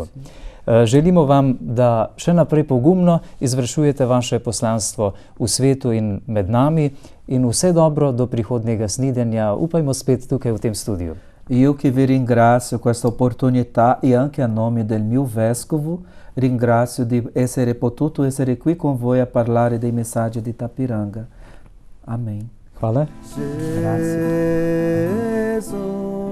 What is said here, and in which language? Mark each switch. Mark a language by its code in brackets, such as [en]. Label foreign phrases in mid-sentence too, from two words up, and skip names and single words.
[sl] Želimo vam, da še naprej pogumno izvršujete vaše poslanstvo v svetu in med nami in vse dobro do prihodnjega snidenja, upajmo spet tukaj v tem studiu. [it] Io che vi ringrazio questa opportunità e anche a nome del mio vescovo ringrazio di potuto essere qui con voi a parlare dei messaggi di Itapiranga. Amen. [sl] Hvala. [it] Grazie.